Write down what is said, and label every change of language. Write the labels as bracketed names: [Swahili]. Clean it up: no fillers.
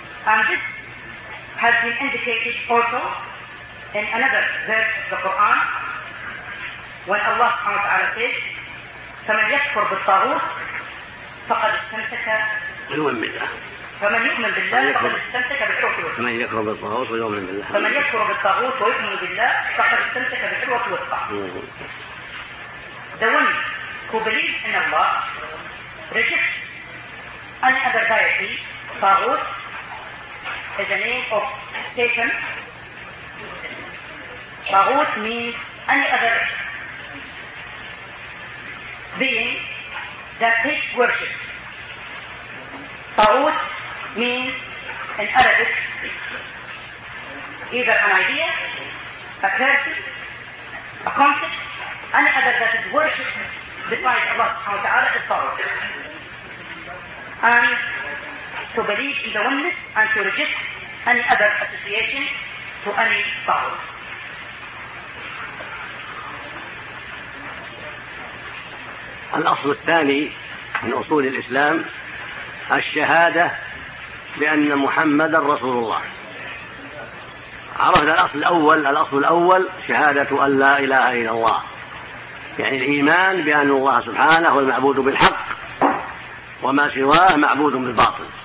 [English] And this has been indicated also in another verse of the Quran when Allah subhanahu wa ta'ala says [Arabic] فَمَنْ يَكْفُرْ بِالطَّاغُوتِ فَقَدْ اسْتَمْسَكَ يوم بالله. فمن يؤمن بالله فقد استمسك بالعروة الوثقى. فمن يكفر بالطاغوت ويؤمن بالله. فمن يكفر بالطاغوت ويؤمن بالله فقد استمسك بالعروة الوثقى. [English] The one who believes in Allah rejects any other deity. طاغوت is a name of Satan. طاغوت means any other being that takes worship. طاغوت means in Arabic either an idea, a person, a concept, any other that is worshipped besides Allah subhanahu wa ta'ala is طاغوت. And to believe in the oneness and to reject any other association to any طاغوت. [Arabic] الأصل الثاني من أصول الإسلام الشهادة بأن محمد رسول الله. عرفنا الأصل الأول، الأصل الأول شهادة أن لا إله إلا الله، يعني الإيمان بأن الله سبحانه هو المعبود بالحق وما سواه معبود بالباطل.